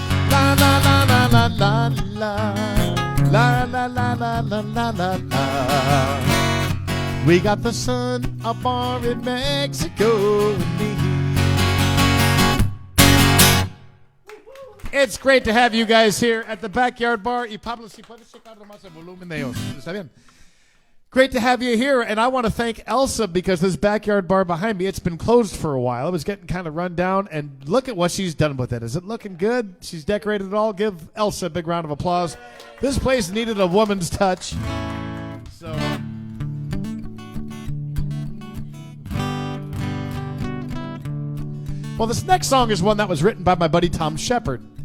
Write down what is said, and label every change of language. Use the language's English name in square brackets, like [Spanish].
[English] La la la la la la la. La la la la la la la la. We got the sun, a bar in Mexico with me. It's great to have you guys here at the Backyard Bar. [Spanish] Y Pablo, si puedes checar nomás el volumen de ellos. ¿Está bien? [English] Great to have you here, and I want to thank Elsa because this Backyard Bar behind me, it's been closed for a while. It was getting kind of run down, and look at what she's done with it. Is it looking good? She's decorated it all. Give Elsa a big round of applause. This place needed a woman's touch. So, well, this next song is one that was written by my buddy Tom Shepard.